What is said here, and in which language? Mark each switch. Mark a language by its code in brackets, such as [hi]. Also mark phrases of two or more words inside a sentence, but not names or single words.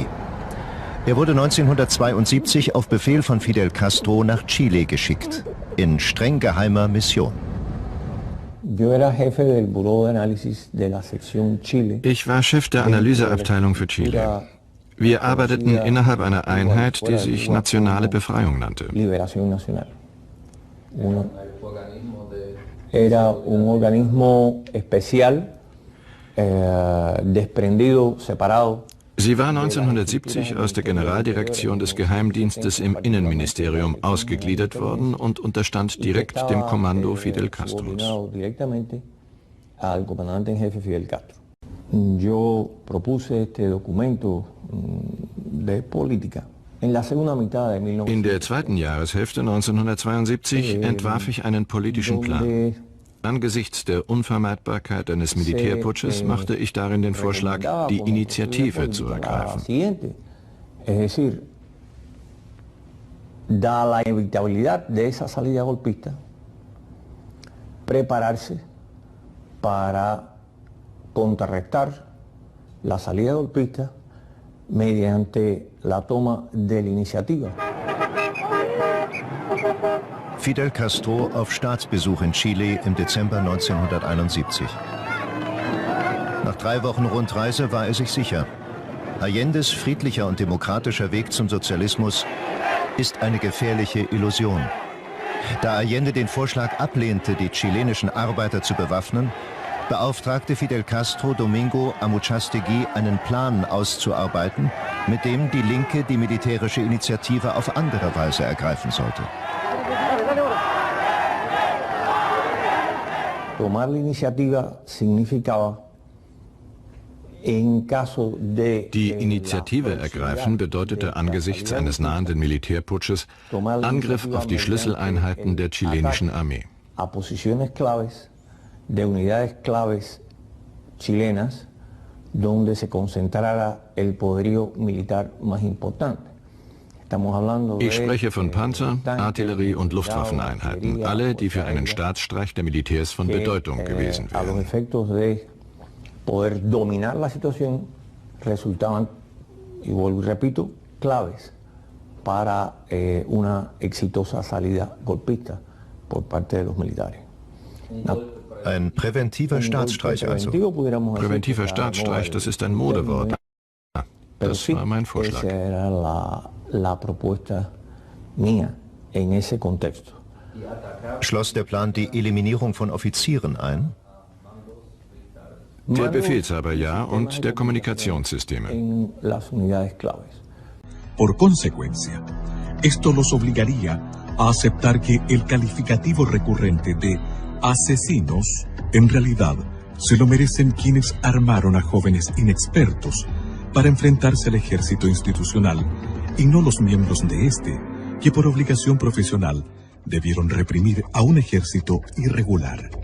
[de] Er wurde 1972 auf Befehl von Fidel Castro nach Chile geschickt, in streng geheimer Mission. Ich war Chef der Analyseabteilung für Chile. Wir arbeiteten innerhalb einer Einheit, die sich Nationale Befreiung nannte. [es] Era un organismo especial, desprendido, separado. [de] Sie war 1970 aus der Generaldirektion des Geheimdienstes im Innenministerium ausgegliedert worden und unterstand direkt dem Kommando Fidel Castros. [es] Yo propuse este documento de política. [de] In der zweiten Jahreshälfte 1972 entwarf ich einen politischen Plan. Angesichts der Unvermeidbarkeit eines Militärputsches machte ich darin den Vorschlag, die Initiative zu ergreifen. [es] Da la inevitabilidad de esa salida golpista, prepararse para contrarrestar la salida golpista mediante la toma de la iniciativa. [de] Fidel Castro auf Staatsbesuch in Chile im Dezember 1971. Nach 3 Wochen Rundreise war er sich sicher: Allendes friedlicher und demokratischer Weg zum Sozialismus ist eine gefährliche Illusion. Da Allende den Vorschlag ablehnte, die chilenischen Arbeiter zu bewaffnen, beauftragte Fidel Castro Domingo Amuchastegui, einen Plan auszuarbeiten, mit dem die Linke die militärische Initiative auf andere Weise ergreifen sollte. [es] Tomar la iniciativa significaba, [de] die Initiative ergreifen bedeutete angesichts eines nahenden Militärputsches Angriff auf die Schlüsseleinheiten der chilenischen Armee. [es] De unidades claves chilenas donde se concentrara el poderío militar más importante. [de] Ich spreche von Panzer, Artillerie und Luftwaffeneinheiten, alle, die für einen Staatsstreich der Militärs von Bedeutung gewesen wären. [es] Poder dominar la situación resultaban, y vuelvo y repito, claves para una exitosa salida golpista por parte de los militares. [de] Ein präventiver Staatsstreich also. Präventiver Staatsstreich, das ist ein Modewort. Das war mein Vorschlag. Schloss der Plan die Eliminierung von Offizieren ein? Der Befehlshaber ja und der Kommunikationssysteme. [es] Por consecuencia, esto los obligaría a aceptar que el calificativo recurrente de asesinos, en realidad, se lo merecen quienes armaron a jóvenes inexpertos para enfrentarse al ejército institucional y no los miembros de este, que por obligación profesional debieron reprimir a un ejército irregular.